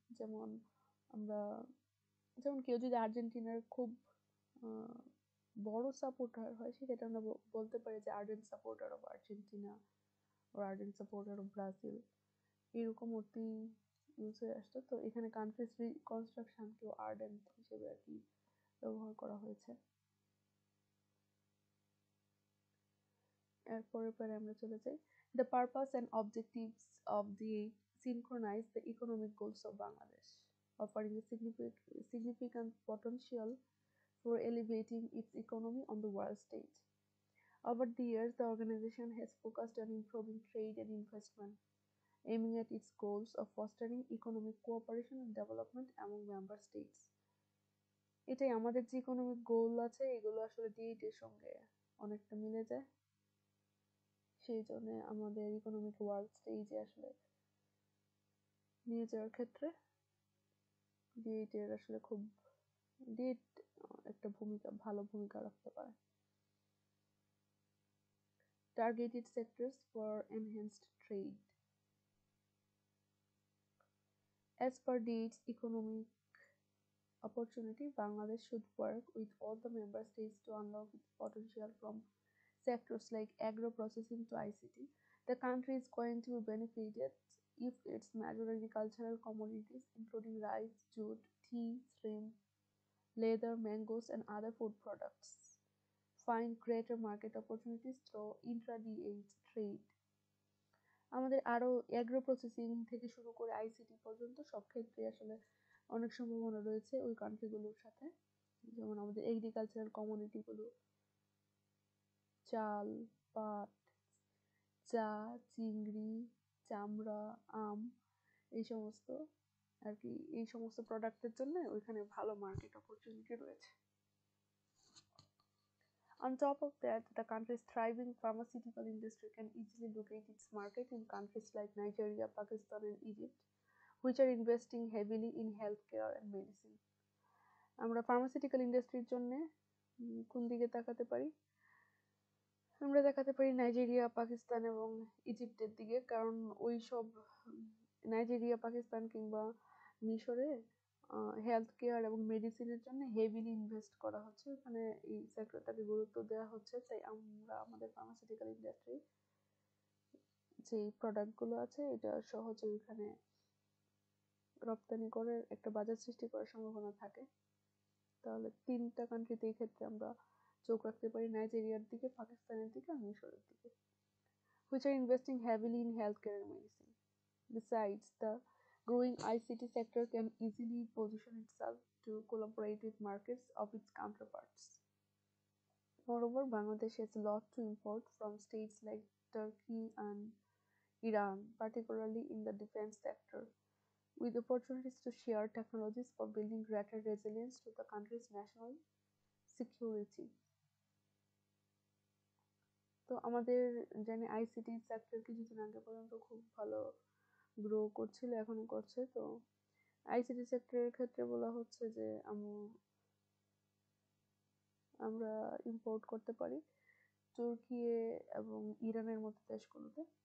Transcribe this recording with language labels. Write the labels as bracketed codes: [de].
[bn] যেমন আমরা যেমন কেউ যদি আর্জেন্টিনার খুব বড় সাপোর্টার হয়, সেক্ষেত্রে আমরা বলতে পারি যে ardent supporter of Argentina O ardent supporter of Brazil, এরকম অর্থই ইউজ হয়ে আসতো। তো এখানে কান্ট্রিজ রিকনস্ট্রাকশনকেও আর্ডেন্ট হিসেবে আর কি ব্যবহার করা হয়েছে। এরপরে আমরা চলে যাই, [en] The purpose and objectives of the synchronize the economic goals of Bangladesh, offering a significant potential for elevating its economy on the world stage. Over the years, the organization has focused on improving trade and investment, aiming at its goals of fostering economic cooperation and development among member states. [bn] এটাই আমাদের যে economic গোল আছে, এগুলো আসলে D8 এর সঙ্গে অনেকটা মিলে যায়। সেই জন্য আমাদের ইকোনমিক ওয়ার্ল্ড স্টেজে আসলে নিয়ে যাওয়ার ক্ষেত্রে D8 এর আসলে খুব D8 একটা ভালো ভূমিকা রাখতে পারে। [en] Targeted sectors for enhanced trade. As per D8's economic opportunity, Bangladesh should work with all the member states to unlock its potential from sectors like agro-processing to ICT. The country is going to be benefited if its major agricultural commodities, including rice, jute, tea, shrimp, leather, mangoes, and other food products, find greater market opportunities through intra-D8 trade. [bn] আমাদের আরো agro processing থেকে শুরু করে ICT পর্যন্ত সব ক্ষেত্রে আসলে অনেক সম্ভাবনা রয়েছে ওই কান্ট্রিগুলোর সাথে। যেমন আমাদের এগ্রিকালচারাল কমোডিটিগুলো, চাল, পাট, চা, চিংড়ি, চামড়া, আম, এই সমস্ত আর কি, এই সমস্ত প্রোডাক্টের জন্য ওইখানে ভালো মার্কেট অপরচুনিটি রয়েছে। [en] On top of that, the country's thriving pharmaceutical industry can easily locate its market in countries like Nigeria, Pakistan, and Egypt, which are investing heavily in healthcare and medicine. [bn] আমরা pharmaceutical ইন্ডাস্ট্রির জন্য কোন দিকে তাকাতে পারি? আমরা দেখাতে পারি নাইজেরিয়া, পাকিস্তান এবং ইজিপ্টের দিকে, কারণ ওই সব নাইজেরিয়া, পাকিস্তান কিংবা মিশরে হেলথ কেয়ার এবং মেডিসিনের জন্য হেভিলি ইনভেস্ট করা হচ্ছে, ওখানে এই সেক্টরটাকে গুরুত্ব দেওয়া হচ্ছে। তাই আমরা আমাদের ফার্মাসিউটিক্যাল ইন্ডাস্ট্রি যে প্রোডাক্টগুলো আছে এটা সহজে ওইখানে রপ্তানি করে একটা বাজার সৃষ্টি করার সম্ভাবনা থাকে। তাহলে তিনটা কান্ট্রিতে এই ক্ষেত্রে আমরা চোখ রাখতে পারি, নাইজেরিয়ার দিকে, পাকিস্তানের দিকে আর মিশরের দিকে, [en] which are investing heavily in healthcare and medicine. Besides, the growing ICT sector can easily position itself to collaborate with markets of its counterparts. Moreover, Bangladesh has a lot to import from states like Turkey and Iran, particularly in the defense sector, with opportunities to share technologies for building greater resilience to the country's national security. [bn] তো আমাদের জানি ICT sector কিছুদিন আগে পর্যন্ত খুব ভালো grow করছিল, এখনো করছে। তো আইসিটি সেক্টরের ক্ষেত্রে বলা হচ্ছে যে আমরা ইম্পোর্ট করতে পারি তুর্কি এবং ইরানের মতো দেশগুলোতে।